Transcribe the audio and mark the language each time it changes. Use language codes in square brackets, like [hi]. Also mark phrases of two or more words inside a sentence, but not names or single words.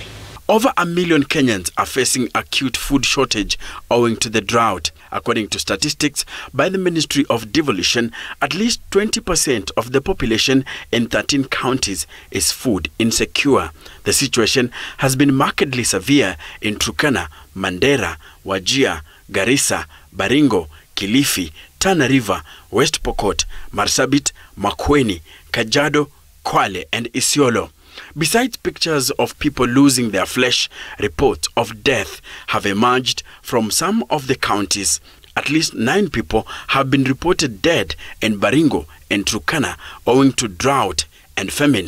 [en] Over 1 million Kenyans are facing acute food shortage owing to the drought. According to statistics by the Ministry of Devolution, at least 20% of the population in 13 counties is food insecure. The situation has been markedly severe in Turkana, Mandera, Wajir, Garissa, Baringo, Kilifi, Tana River, West Pokot, Marsabit, Makueni, Kajiado, Kwale and Isiolo. Besides pictures of people losing their flesh, reports of death have emerged from some of the counties. At least 9 people have been reported dead in Baringo and Turkana owing to drought and famine.